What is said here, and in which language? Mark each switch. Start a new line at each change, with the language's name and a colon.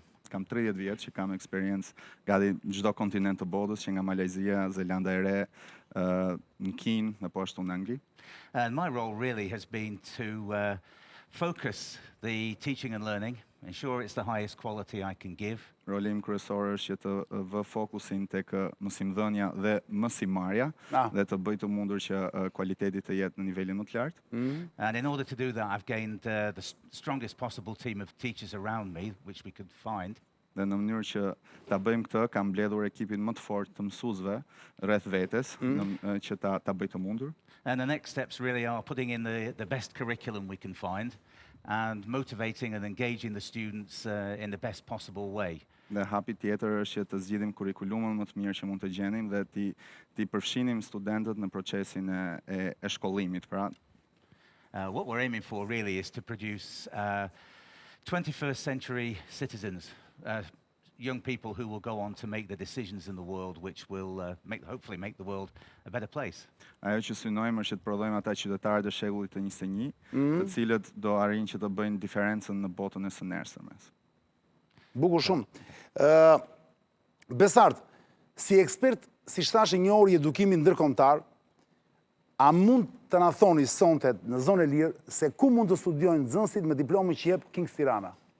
Albanian: Kam 30 vjet që kam eksperiencë gati në çdo kontinent të botës, që nga Malezia, Zelanda e Re, në Kinë, dhe po ashtu në Angli.
English: And my role really has been to focus the teaching and learning, ensure it's the highest quality I can give.
Albanian: Roli im kryesor është që të vë fokusin tek mësimdhënia dhe mësimarrja dhe të bëj të mundur që kualiteti të jetë në nivelin më të lartë.
English: And in order to do that, I've gained the strongest possible team of teachers around me, which we could find.
Albanian: Dhe në mënyrë që ta bëjmë këtë, kam mbledhur ekipin më të fortë të mësuesve rreth vetes që ta bëj të mundur.
English: And the next steps really are putting in the best curriculum we can find and motivating and engaging the students in the best possible way.
Albanian: Dhe hapi tjetër është që të zgjidhim kurrikulumën më të mirë që mund të gjenim dhe ti përfshinim studentët në procesin e shkollimit. Pra,
English: what we're aiming for really is to produce 21st century citizens, young people who will go on to make the decisions in the world which will hopefully make the world a better place.
Albanian: Ajo që synojmë është që të prodhojmë ata qytetarët e shekullit të 21, të cilët do arrijnë që të bëjnë diferencën në botën e së nesërme. Bukur shumë. Besart, si ekspert, si shtash një orë i edukimit ndërkombëtar, a mund të na thoni sonte në zonë e lirë se ku mund të studiojnë nxënësit me diplomën që jep Kings Tirana?